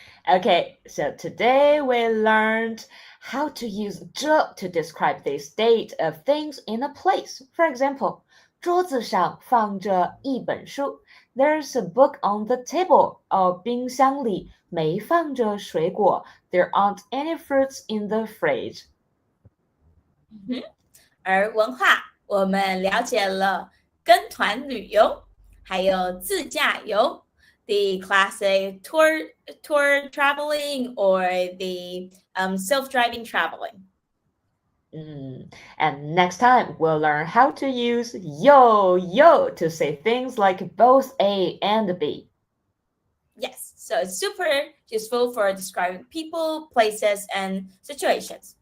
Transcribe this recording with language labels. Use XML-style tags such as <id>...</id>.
<en>Okay, so today we learned how to use 着 to describe the state of things in a place. For example,</en> <zh>桌子上放着一本书</zh> <en>There's a book on the table.</en> <zh>冰箱里没放着水果</zh> <en>There aren't any fruits in the fridge.</en> <zh>而文化我们了解了跟团旅游，还有自驾游</zh> <en>the classic tour traveling or the self-driving traveling. And next time we'll learn how to use yo to say things like both A and B. Yes, so it's super useful for describing people, places, and situations.</en>